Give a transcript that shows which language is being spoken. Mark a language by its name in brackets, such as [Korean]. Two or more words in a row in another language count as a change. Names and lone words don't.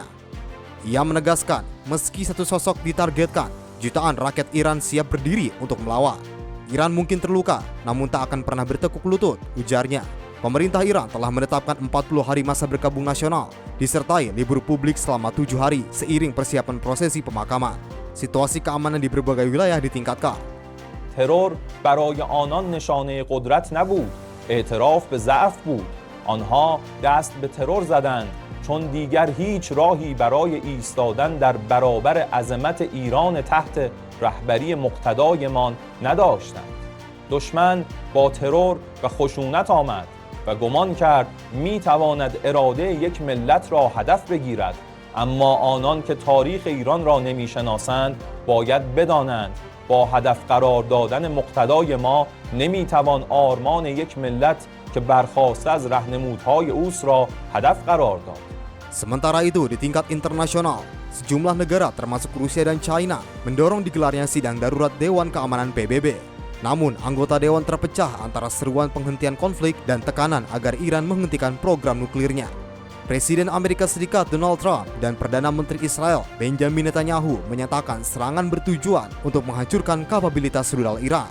[Indonesian] Ia menegaskan, meski satu sosok ditargetkan, jutaan rakyat Iran siap berdiri untuk melawan. Iran mungkin terluka, namun tak akan pernah bertekuk lutut, ujarnya. Pemerintah Iran telah menetapkan 40 hari masa berkabung nasional, disertai libur publik selama 7 hari seiring persiapan prosesi pemakaman. Situasi keamanan di berbagai wilayah ditingkatkan. [Persian] terror برای آنان نشانه قدرت نبود، اعتراف به ضعف بود. آنها دست به ترور زدند چون دیگر هیچ راهی برای ایستادن در برابر عظمت ایران تحت رهبری مقتدایمان نداشتند. دشمن با ترور و خشونت آمد و گمان کرد میتواند اراده یک ملت را هدف بگیرد، اما آنان که تاریخ ایران را نمیشناسند باید بدانند با هدف قرار دادن مقتدای ما نمیتوان آرمان یک ملت که برخاسته از راهنمودهای اوست را هدف قرار داد. [Indonesian] Sementara itu, di tingkat internasional, sejumlah negara termasuk Rusia dan China mendorong digelarnya sidang darurat Dewan Keamanan PBB. Namun, anggota Dewan terpecah antara seruan penghentian konflik dan tekanan agar Iran menghentikan program nuklirnya. Presiden Amerika Serikat Donald Trump dan Perdana Menteri Israel Benjamin Netanyahu menyatakan serangan bertujuan untuk menghancurkan kapabilitas rudal Iran.